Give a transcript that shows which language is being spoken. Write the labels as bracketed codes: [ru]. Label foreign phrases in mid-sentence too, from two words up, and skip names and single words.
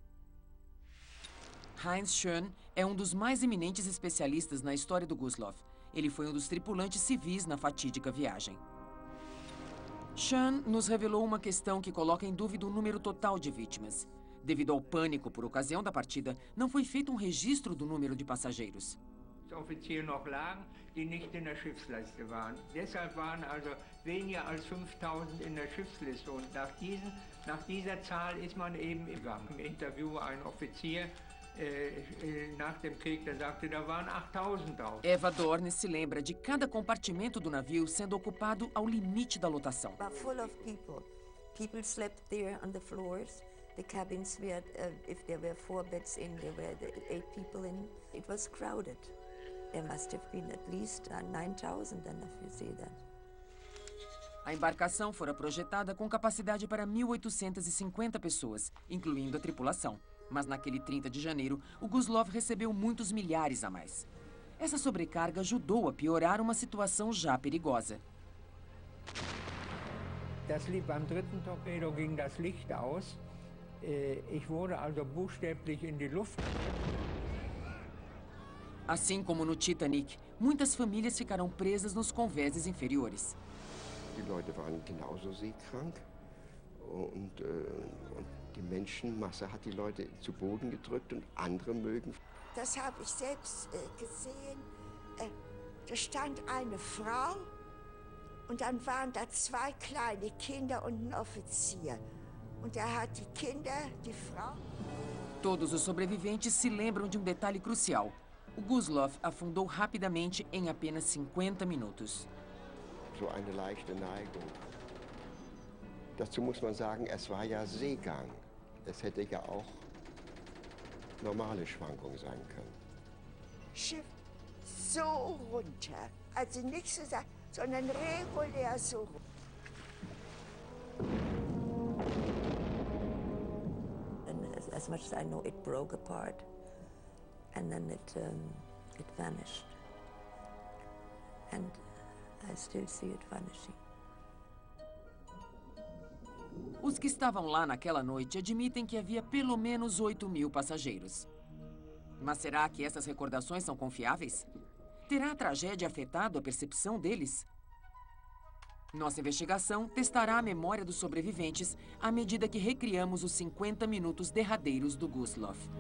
[pt] Heinz Schön é um dos mais eminentes especialistas na história do Gustloff. Ele foi um dos tripulantes civis na fatídica viagem. Schön nos revelou uma questão que coloca em dúvida o número total de vítimas. Devido ao pânico por ocasião da partida, não foi feito um registro do número de passageiros. [de] Offiziere noch lagen, die nicht in der Schiffsliste waren. Deshalb waren also weniger als 5.000 in der Schiffsliste. Und nach dieser Zahl ist man eben gegangen. Im Interview ein Offizier nach dem Krieg, der sagte, da waren 8.000 drauf. [pt] Eva Dorn se lembra de cada compartimento do navio sendo ocupado ao limite da lotação. [en] Full of people. People slept there on the floors. The cabins were, if there were 4 beds in, there were 8 people in. It was crowded. There must have been at least 9,000 then, if you see that. [pt] A embarcação fora projetada com capacidade para 1.850 pessoas, incluindo a tripulação. Mas naquele 30 de janeiro, o Gustloff recebeu muitos milhares a mais. Essa sobrecarga ajudou a piorar uma situação já perigosa. [de] Beim 3. Torpedo ging das Licht aus. Ich wurde also buchstäblich in die Luft. [pt] Assim como no Titanic, muitas famílias ficaram presas nos convéses inferiores. [de] Die Leute waren genauso seekrank und die Menschenmasse hat die Leute zu Boden gedrückt und andere mögen. Das habe ich selbst gesehen. Da stand eine Frau und dann waren da 2 kleine Kinder und ein Offizier. Und er hat die Kinder, die Frau. [pt] Todos os sobreviventes se lembram de um detalhe crucial. O Gustloff afundou rapidamente em apenas 50 minutos. [de] So eine leichte Neigung. Dazu muss man sagen, es war ja Seegang. Es hätte ja auch normale Schwankung sein können. Schiff so runter. Also nicht so, sondern regulär so runter. [en] As much as I know, it broke apart, and then it vanished, and I still see it vanishing. [pt] Os que estavam lá naquela noite admitem que havia pelo menos 8.000 passageiros. Mas será que essas recordações são confiáveis? Terá a tragédia afetado a percepção deles? Nossa investigação testará a memória dos sobreviventes à medida que recriamos os 50 minutos derradeiros do Gustloff.